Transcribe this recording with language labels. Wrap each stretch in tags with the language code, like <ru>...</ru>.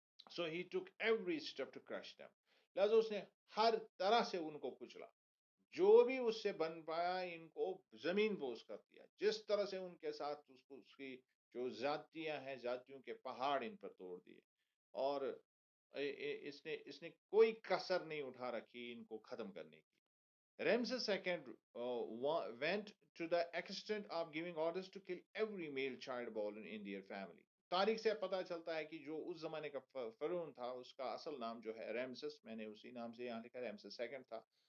<en>So he took every step to crush them.</en> <ur>لہذا اس نے ہر طرح سے ان کو کچلا، جو بھی اس سے بن پایا ان کو زمین بوس کر دیا، جس طرح سے ان کے ساتھ اس کی جو ذاتیاں ہیں، ذاتیوں کے پہاڑ ان پر توڑ دیے، اور اس نے کوئی کسر نہیں اٹھا رکھی ان کو ختم کرنے کی.</ur> <en>Ramses II went to the extent of giving orders to kill every male child born in their family.</en> <ur>تاریخ سے پتہ چلتا ہے کہ جو اس زمانے کا فرعون تھا، اس کا اصل نام جو ہے ریمسس، میں نے اسی نام سے یہاں لکھا ریمسس سیکنڈ تھا.</ur>